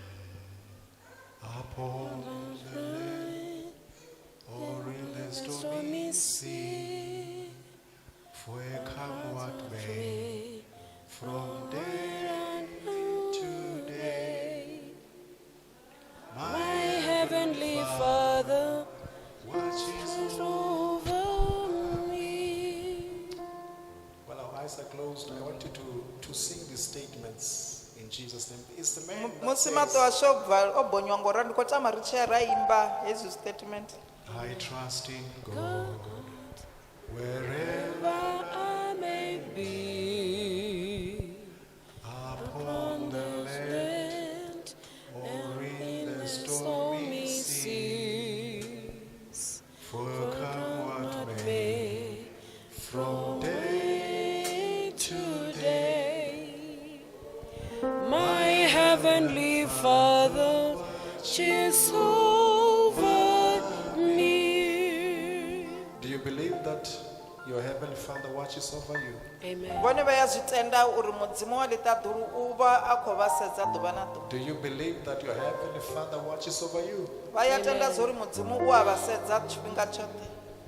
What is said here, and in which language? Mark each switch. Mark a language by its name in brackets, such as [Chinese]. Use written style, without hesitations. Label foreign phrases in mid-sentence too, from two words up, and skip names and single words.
[English] upon the land or in the stormy sea, for come what may, from day to day, my heavenly Father watches over me. While our eyes are closed, I want you to sing these statements in Jesus' name. It's the man that [Venda] musi maṱo [English] says, [Venda] ashu o bonywa ngora ndi khou tama ri tshi ya ra imba hezwi statement [English] I trust in God. Wherever Wherever I may be, upon the land or in the stormy seas, for come what may, from day to day, my heavenly Father watches over me. do you believe that your heavenly Father watches over you? Amen. [Venda] vhone vha ya zwi tenda uri mudzimu wa ḽiṱaḓulu u vha a khou vha sedza ḓuvha na ḓuvha [English] Do you believe that your heavenly Father watches over you? [Venda] vha ya tenda zwa uri mudzimu u a vha sedza tshifhinga tshoṱhe